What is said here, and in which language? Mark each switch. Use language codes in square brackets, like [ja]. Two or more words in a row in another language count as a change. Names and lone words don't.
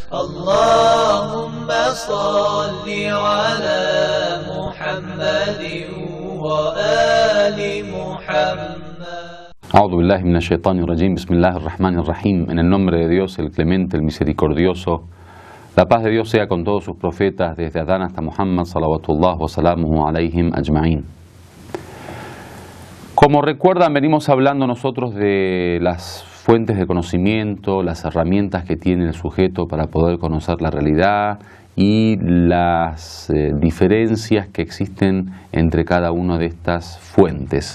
[ar] اللهم صل على محمد وآل محمد. أعوذ بالله من الشيطان الرجيم. بسم الله الرحمن الرحيم. [es] En el nombre de Dios, el clemente, el misericordioso. La paz de Dios sea con todos sus profetas, desde Adán hasta Muhammad, [ar] صلوات الله وسلامه عليهم أجمعين. [es] Como recuerdan, venimos hablando nosotros de las fuentes de conocimiento, las herramientas que tiene el sujeto para poder conocer la realidad y las diferencias que existen entre cada una de estas fuentes.